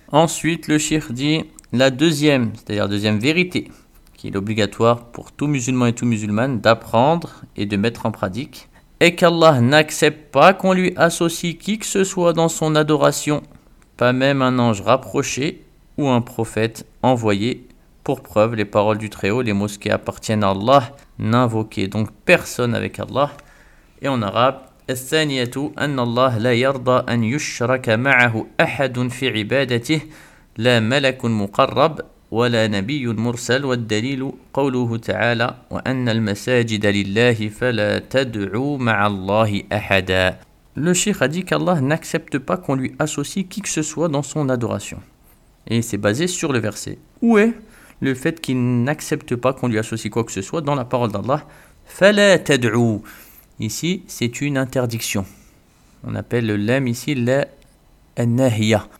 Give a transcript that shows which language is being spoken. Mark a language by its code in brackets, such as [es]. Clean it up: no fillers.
[fr] Ensuite, le shirk dit la deuxième, c'est-à-dire deuxième vérité, qu'il est obligatoire pour tout musulman et tout musulmane d'apprendre et de mettre en pratique, est qu'Allah n'accepte pas qu'on lui associe qui que ce soit dans son adoration, pas même un ange rapproché ou un prophète envoyé. Pour preuve, les paroles du Très-Haut, les mosquées appartiennent à Allah, n'invoquez donc personne avec Allah. Et en arabe, [ar] الثانية أن الله لا يرضى أن يشرك معه أحد في عبادته لا ملك مقرب ولا نبي مرسل والدليل قوله تعالى وأن المساجد لله فلا تدعو مع الله أحدا. [fr] Le cheikh a dit qu'Allah n'accepte pas qu'on lui associe qui que ce soit dans son adoration. Et c'est basé sur le verset. Où est le fait qu'il n'accepte pas qu'on lui associe quoi que ce soit dans la parole d'Allah ? [ar] فلا تدعو. [fr] Ici, c'est une interdiction. On appelle le lam ici la nahiya.